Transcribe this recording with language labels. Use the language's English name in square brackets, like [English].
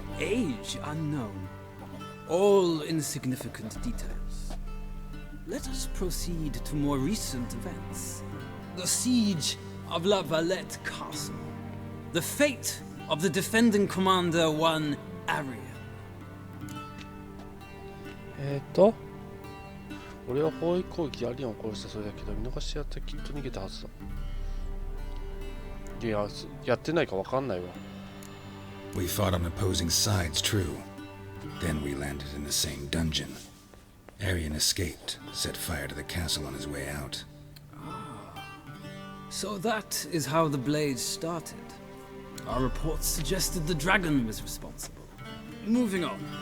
[English] Age unknown. All insignificant details. Let us proceed to more recent events. The siege of La Valette Castle. The fate of the defending commander, one Arian. [Japanese] 俺は包囲攻撃でアリアンを殺したそうだけど、見逃してやったらきっと逃げたはずだ。いや、やってないかわかんないわ。 [English] We fought on opposing sides, true. Then we landed in the same dungeon. Arian escaped, set fire to the castle on his way out. So that is how the blade started. Our reports suggested the dragon was responsible. Moving on.